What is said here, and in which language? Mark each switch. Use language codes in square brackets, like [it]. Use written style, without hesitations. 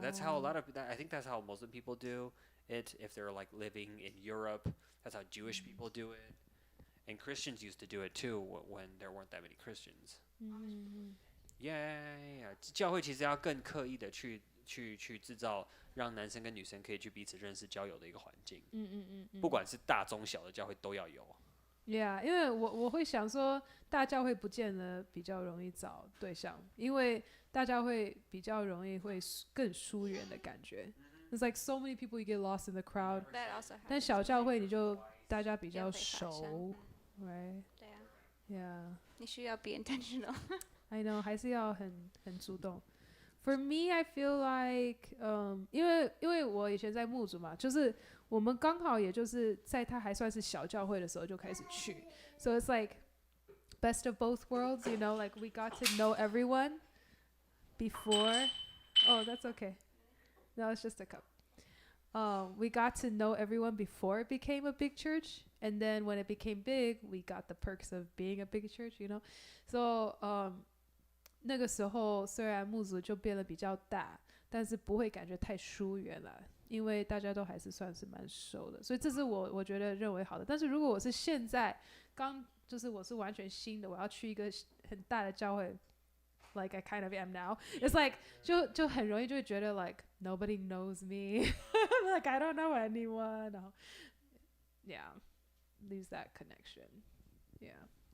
[en] That's how a lot of I think that's how Muslim people do it if they're like living in Europe. That's how Jewish people do it. And Christians used to do it too when there weren't that many Christians. Yeah. [zh] 教会其实要更刻意的去制造让男生跟女生可以去彼此认识交友的一个环境。不管是大中小的教会都要有。 Yeah, 因为我会想说，大教会不见得比较容易找对象，因为大教会比较容易会更疏远的感觉。 [en] It's like so many people you get lost in the crowd. That also happens. [zh] 但小教会你就大家比较熟 ，right? 对啊。 Yeah. 你需要 be intentional. I know, 还是要很主动。 [en] For me, I feel like, [zh] 因为我以前在牧组嘛，就是我们刚好也就是在他还算是小教会的时候就开始去 [en] ，so it's like best of both worlds, you know, like we got to know everyone before. Oh, that's okay. No, it's just a cup. We got to know everyone before it became a big church, and then when it became big, we got the perks of being a big church, you know. [zh] So, 那个时候虽然牧组就变得比较大，但是不会感觉太疏远了，因为大家都还是算是蛮熟的，所以这是我觉得认为好的。但是如果我是现在就是我是完全新的，我要去一个很大的教会 ， [en] like I kind of am now, [zh] it's like 就很容易就会觉得 [en] like nobody knows me, like I don't know anyone, [zh] 然后 yeah, [en] lose that connection, [zh] yeah.